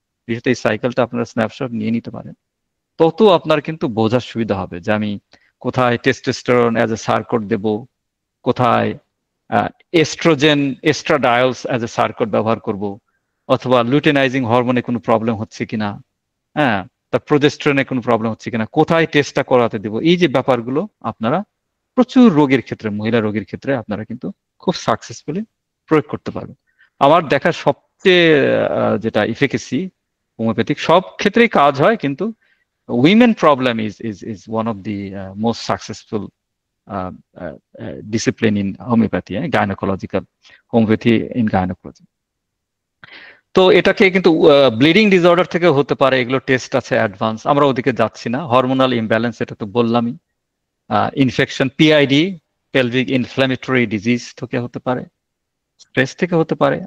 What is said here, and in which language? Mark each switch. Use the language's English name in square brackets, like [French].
[Bangla] বিশেষত এই সাইকেলটা আপনারা স্ন্যাপশট নিয়ে নিতে পারেন, তত আপনার কিন্তু বোঝার সুবিধা হবে যে আমি কোথায় টেস্টোস্টেরন অ্যাজ এ সার্কট দেব, কোথায় এস্ট্রোজেন এস্ট্রাডায়োলস অ্যাজ এ সার্কট ব্যবহার করব, অথবা লুটেনাইজিং হরমোনে কোনো প্রবলেম হচ্ছে কিনা, হ্যাঁ, তার প্রোজেস্টেরনে কোনো প্রবলেম হচ্ছে কিনা, কোথায় টেস্টটা করাতে দেব, এই যে ব্যাপারগুলো আপনারা প্রচুর রোগের ক্ষেত্রে, মহিলা রোগীর ক্ষেত্রে আপনারা কিন্তু খুব সাকসেসফুলি প্রয়োগ করতে পারবেন। আমার দেখা সবচেয়ে যেটা ইফেকেসি হোমিওপ্যাথিক সব ক্ষেত্রেই কাজ হয়, কিন্তু [English] women problem is one of the most successful discipline in homeopathy, gynecological homeopathy in gynecology. [Bangla] তো এটাকে কিন্তু ব্লিডিং ডিসঅর্ডার থেকে হতে পারে, এগুলো টেস্ট আছে অ্যাডভান্স, আমরা ওদিকে যাচ্ছি না। হরমোনাল ইমব্যালেন্স, এটা তো বললামই। Infection, PID, pelvic inflammatory disease থেকে হতে পারে, স্ট্রেস থেকে হতে পারে।